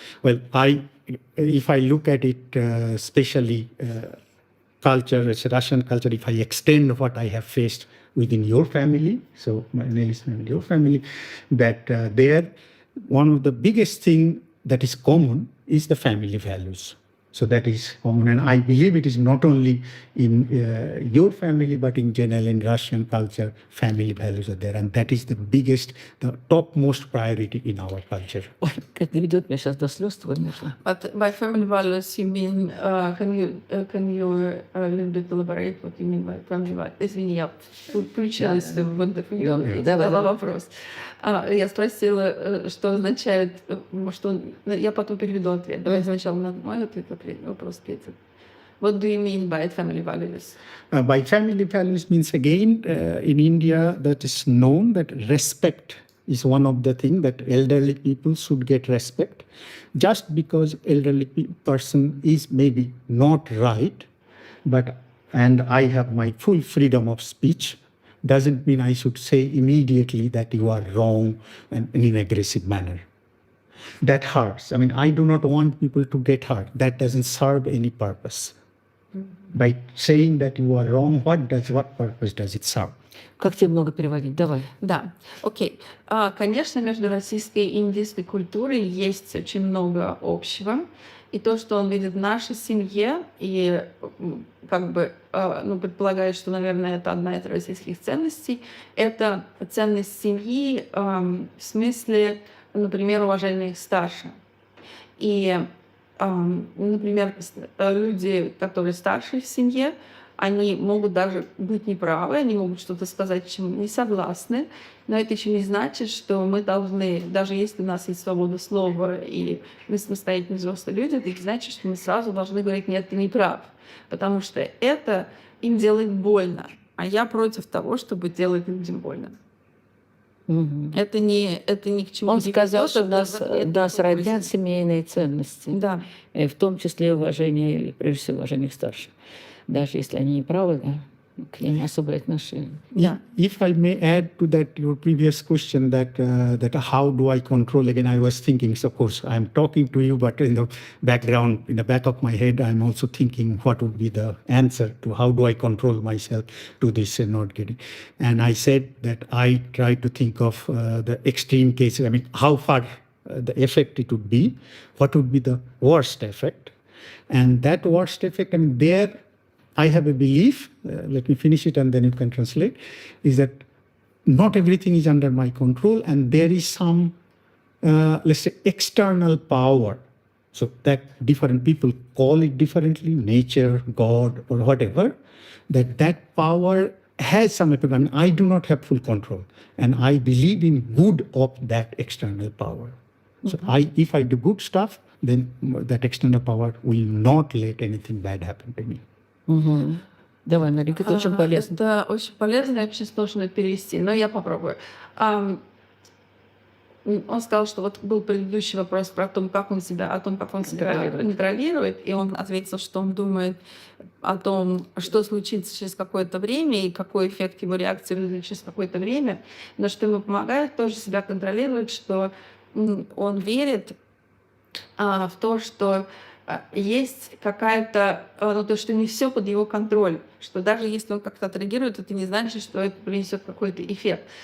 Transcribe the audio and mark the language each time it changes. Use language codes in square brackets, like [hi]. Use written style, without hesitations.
[en] Well, if I look at it, especially culture, it's Russian culture, if I extend what I have faced within your family, so my Nelly's family, your family, that there, one of the biggest thing that is common is the family values. So that is common, and I believe it is not only in your family, but in general in Russian culture, family values are there, and that is the biggest, the topmost priority in our culture. [ru] Ой, как доведет меня сейчас до слез, твой между. [en] But by family values, you mean, can you a little bit elaborate what you mean by family values? [ru] Извини, я включилась в интервью, задала вопрос. Я спросила, что означает, что... Я потом переведу ответ. Давай сначала на мой ответ, вопрос ответит. [en] What do you mean by family values? By family values means, again, in India, that is known that respect is one of the things that elderly people should get respect. Just because elderly person is maybe not right, and I have my full freedom of speech, doesn't mean I should say immediately that you are wrong and in an aggressive manner. That hurts. I mean, I do not want people to get hurt. That doesn't serve any purpose. By saying that you are wrong, what purpose does it serve? [ru] Как тебе много переводить? Давай. Да, окей. Конечно, между российской и индийской культурой есть очень много общего. И то, что он видит в нашей семье, и как бы предполагает, что, наверное, это одна из российских ценностей, это ценность семьи в смысле, например, уважения к старшим. И, например, люди, которые старше в семье, они могут даже быть неправы, они могут что-то сказать, чем не согласны, но это еще не значит, что мы должны, даже если у нас есть свобода слова и мы самостоятельные взрослые люди, это не значит, что мы сразу должны говорить: нет, ты не прав, потому что это им делает больно, а я против того, чтобы делать людям больно. Это не к чему. Он сказал, что нас родят семейные ценности, да. В том числе уважение, прежде всего, уважение к старшим. Даже если они не правы, да, к ним особое отношение. Yeah. [en] If I may add to that, your previous question, that how do I control? Again, I was thinking, of course, I'm talking to you, but in the background, in the back of my head, I'm also thinking what would be the answer to how do I control myself to this and not getting. And I said that I try to think of the extreme cases. I mean, how far the effect it would be, what would be the worst effect, and that worst effect. I mean, there. I have a belief, let me finish it and then you can translate, is that not everything is under my control and there is some, let's say, external power. So that different people call it differently, nature, God, or whatever, that power has some effect. I mean, I do not have full control and I believe in good of that external power. So if I do good stuff, then that external power will not let anything bad happen to me. Угу. [ru] Давай, Нарик, это очень полезно. Это очень полезно, я вообще сложно перевести, но я попробую. Он сказал, что вот был предыдущий вопрос про то, как он себя контролирует, и он ответил, что он думает о том, что случится через какое-то время и какой эффект его реакции будет через какое-то время, но что ему помогает тоже себя контролировать, что он верит в то, что есть какая-то, то, что не все под его контроль, что даже если он как-то отреагирует, это не значит, что это принесет какой-то эффект.